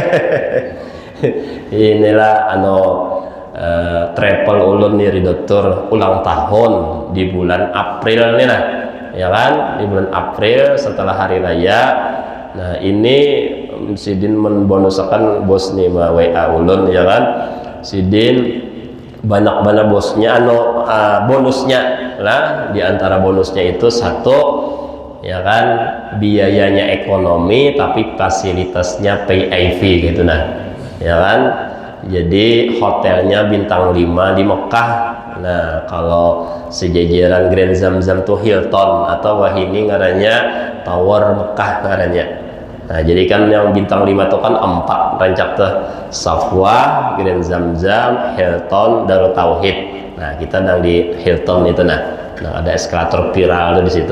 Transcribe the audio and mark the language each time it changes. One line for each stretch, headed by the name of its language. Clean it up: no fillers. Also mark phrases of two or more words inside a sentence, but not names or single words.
Indonesian: Inilah travel ulun nih dokter ulang tahun di bulan April nih lah, ya kan, di bulan April setelah hari raya. Nah, ini Sidin membonusakan bos nih WA ulun, ya kan, Sidin banyak bosnya bonusnya lah. Di antara bonusnya itu satu, ya kan, biayanya ekonomi tapi fasilitasnya PIV gitu nah, ya kan. Jadi hotelnya bintang 5 di Mekah. Nah, kalau sejajaran Grand Zamzam tuh Hilton, atau wahini ngarannya Tower Mekah ngarannya. Nah, jadi kan yang bintang 5 tuh kan 4 rancak tuh, Safwa, Grand Zamzam, Hilton, Darut Tauhid. Nah, kita sedang di Hilton itu nah ada eskalator viral tuh di situ.